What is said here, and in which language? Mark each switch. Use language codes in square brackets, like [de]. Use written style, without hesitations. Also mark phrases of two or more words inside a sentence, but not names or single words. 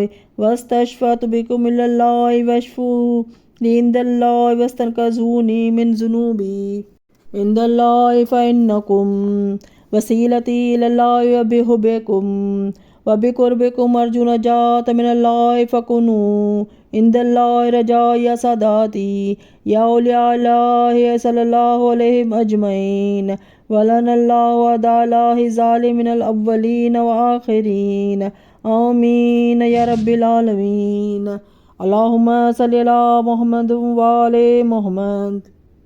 [ar] واستشفعت بکم اللہ واشفوا لی عند اللہ واستنقذونی من ذنوبی عند اللہ فإنکم وسیلتی اللہ وبحبکم وبقربکم ارجو نجات من اللہ فکنوا عند اللہ رجاء یا ساداتی یا اولیاء اللہ صلی اللہ علیہم اجمعین ولن اللہ وعدا اللہ ظالم من الاولین وآخرین آمین یا رب العالمین اللہم صلی علی محمد وآل محمد